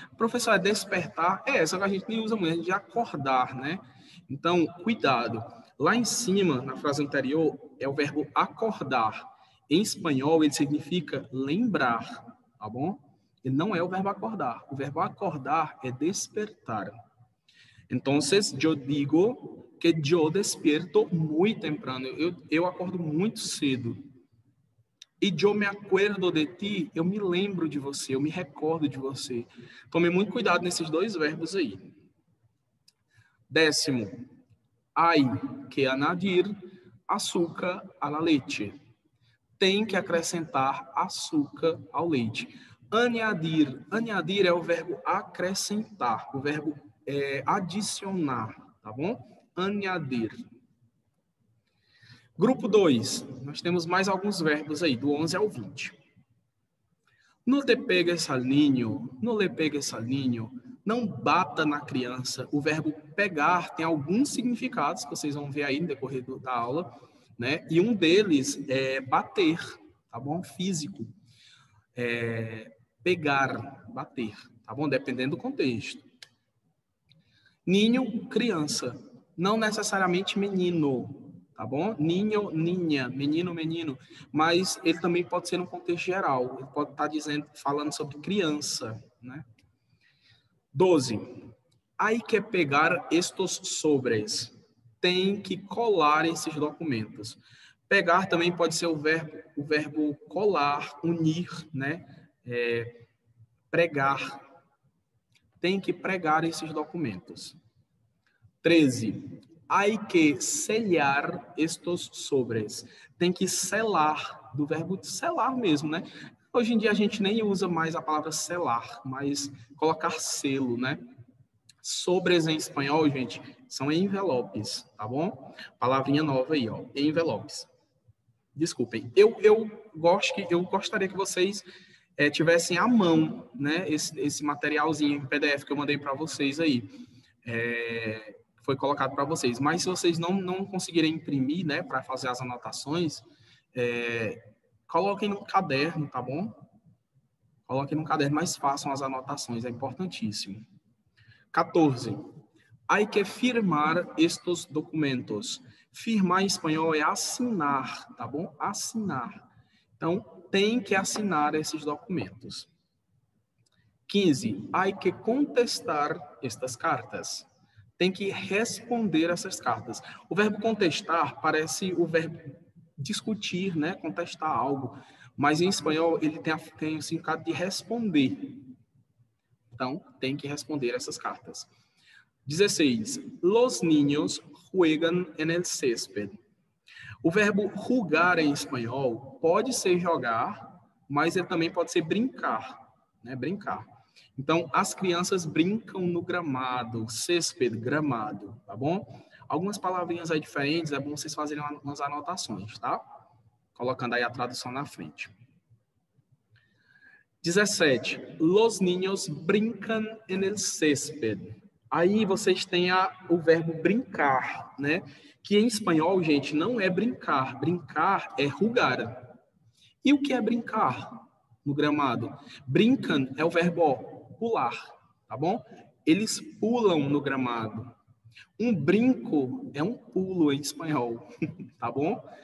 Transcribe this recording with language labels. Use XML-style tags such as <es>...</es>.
<pt>Professor, é despertar? Só que a gente nem usa muito, a gente acordar, né? Então, cuidado. Lá em cima, na frase anterior, é o verbo acordar. Em espanhol, ele significa lembrar, tá bom? Ele não é o verbo acordar. O verbo acordar é despertar.</pt> <es>Entonces, yo digo que yo despierto muy temprano.</es> <pt>Eu acordo muito cedo. E</pt> <es>yo me acuerdo de ti,</es> <pt>eu me lembro de você, eu me recordo de você. Tome muito cuidado nesses dois verbos aí.</pt> <es>10º, hay que añadir açúcar a la leche.</es> <pt>Tem que acrescentar açúcar ao leite. Añadir. Añadir é o verbo acrescentar, o verbo adicionar, tá bom? Añadir. Grupo 2, nós temos mais alguns verbos aí, do 11 ao 20.</pt> <es>No te pegues al niño, no le pegues al niño,</es> <pt>não bata na criança. O verbo pegar tem alguns significados que vocês vão ver aí no decorrer da aula, né? E um deles é bater, tá bom? Físico. Pegar, bater, tá bom? Dependendo do contexto. Ninho, criança. Não necessariamente menino, tá bom? Ninho, ninha, menino, menino. Mas ele também pode ser no contexto geral. Ele pode estar falando sobre criança, né? 12.</pt> <es>Hay que pegar estos sobres.</es> <pt>Tem que colar esses documentos. Pegar também pode ser o verbo colar, unir, né? Pregar. Tem que pregar esses documentos. 13.</pt> <es>Hay que sellar estos sobres.</es> <pt>Tem que selar, do verbo selar mesmo, né? Hoje em dia a gente nem usa mais a palavra selar, mas colocar selo, né? Sobres em espanhol, gente, são envelopes, tá bom? Palavrinha nova aí, ó, envelopes. Desculpem. Eu gostaria que vocês tivessem à mão, né, esse materialzinho em PDF que eu mandei para vocês aí. Foi colocado para vocês. Mas se vocês não conseguirem imprimir, né, para fazer as anotações, coloquem no caderno, tá bom? Coloquem no caderno, mas façam as anotações, é importantíssimo. 14.</pt> <es>Hay que firmar estos documentos.</es> <pt>Firmar em espanhol é assinar, tá bom? Assinar. Então, tem que assinar esses documentos.</pt> <es>15. Hay que contestar estas cartas.</es> <pt>Tem que responder essas cartas. O verbo contestar parece o verbo discutir, né? Contestar algo. Mas em espanhol ele tem o significado de responder. Então, tem que responder essas cartas. 16.</pt> <es>Los niños juegan en el césped.</es> <pt>O verbo jugar em espanhol pode ser jogar, mas ele também pode ser brincar, né? Brincar. Então, as crianças brincam no gramado, césped, gramado, tá bom? Algumas palavrinhas aí diferentes, é bom vocês fazerem umas anotações, tá? Colocando aí a tradução na frente. 17.</pt> <es>Los niños brincan en el césped.</es> <pt>Aí vocês têm o verbo brincar, né? Que em espanhol, gente, não é brincar. Brincar é jugar. E o que é brincar no gramado? Brincan é o verbo pular, tá bom? Eles pulam no gramado. Um brinco é um pulo em espanhol, tá bom?</pt>